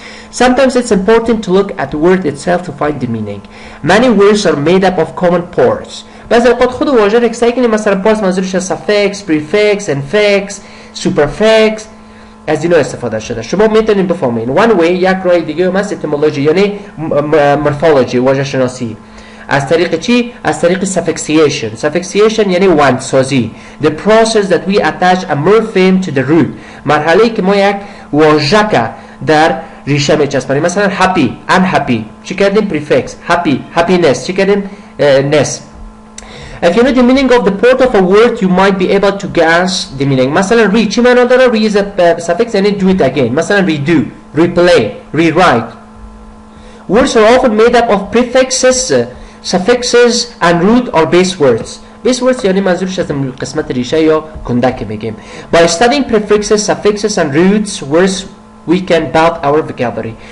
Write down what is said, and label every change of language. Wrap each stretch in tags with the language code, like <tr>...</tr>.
<en>Sometimes it's important to look at the word itself to find the meaning. Many words are made up of common parts.</en> <fa>بعضی اوقات خود واژه را سعی کنیم مثلا پارس منظورش از suffix, prefix, infix, superfix از اینا استفاده شده. شما میتونید بفهمین.</fa> <en>One way</en> <fa>یک راه دیگه هم است etymology یعنی morphology واژه شناسی. از طریق چی؟ از طریق suffixation یعنی وندسازی.</fa> <en>The process that we attach a morpheme to the root.</en> <fa>مرحله که ما یک واژه که در ریشه میچسبانیم.</fa> <en>مثلا happy, unhappy.</en> <fa>چی کردیم؟ prefix.</fa> <en>happy, happiness.</en> <fa>چی کردیم؟ ness.</fa> <en>If you know the meaning of the part of a word, you might be able to guess the meaning. مثلا re</en> <fa>چی معنی داره؟</fa> <en>re is a suffix یعنی do it again. مثلا redo, replay, rewrite. Words are often made up of prefixes, suffixes and root or base words.</en> <fa>Base words یعنی منظورش از قسمت ریشه یا کندک میگیم.</fa> <en>By studying prefixes, suffixes and roots words we can build our vocabulary.</en>